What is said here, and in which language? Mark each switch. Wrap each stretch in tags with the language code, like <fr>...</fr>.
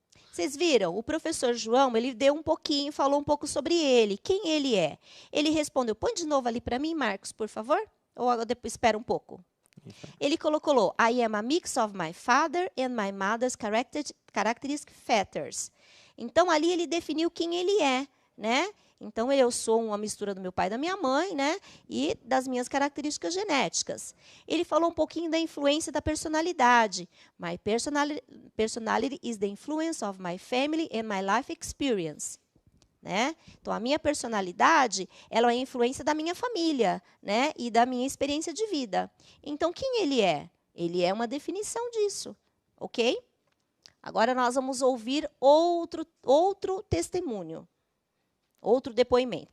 <pt>Vocês viram? O professor João, ele deu um pouquinho, falou um pouco sobre ele, quem ele é. Ele respondeu, põe de novo ali para mim, Marcos, por favor. Ou depois espera um pouco. Ele colocou,</pt> <en>I am a mix of my father and my mother's characteristic features.</en> <pt>Então, ali ele definiu quem ele é, né? Então, eu sou uma mistura do meu pai e da minha mãe, né? E das minhas características genéticas. Ele falou um pouquinho da influência da personalidade.</pt> <en>My personality is the influence of my family and my life experience.</en> <pt>Né? Então, a minha personalidade, ela é a influência da minha família, né? E da minha experiência de vida. Então, quem ele é? Ele é uma definição disso, ok? Agora, nós vamos ouvir outro testemunho. Outro depoimento.</pt>